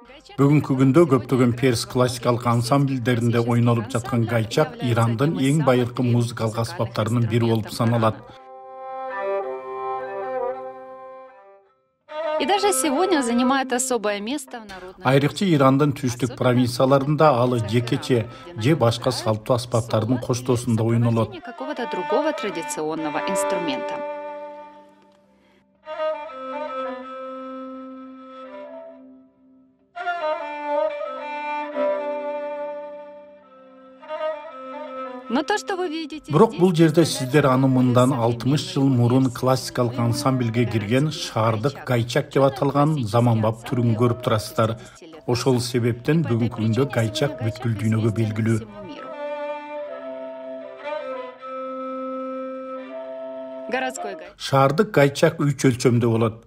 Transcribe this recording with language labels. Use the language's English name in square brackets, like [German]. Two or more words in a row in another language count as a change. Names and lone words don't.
[Kyrgyz] Бүгүнкү күндө көптөгөн перс классикалык ансамбльдеринде ойнолуп жаткан гайчак Ирандын эң байыркы музыкалык аспаптарынын бири болуп саналат. [Russian] И даже сегодня занимает особое место в народном... [Kyrgyz] Айрыкча Ирандын түштүк провинцияларында ал жекече же башка салттуу аспаптардын коштоосунда ойнолот. [Russian] Какого-то другого традиционного инструмента. Но то, что вы видите... [Kyrgyz] Бирок бул жерде сиздер аны мындан 60 жыл мурун классикалык ансамбльге кирген шаардык гайчак деп аталган заманбап түрүн көрүп турасыздар. Ошол себептен бүгүнкү күндө гайчак бүткүл дүйнөгө белгилүү. Шаардык гайчак 3 өлчөмдө болот.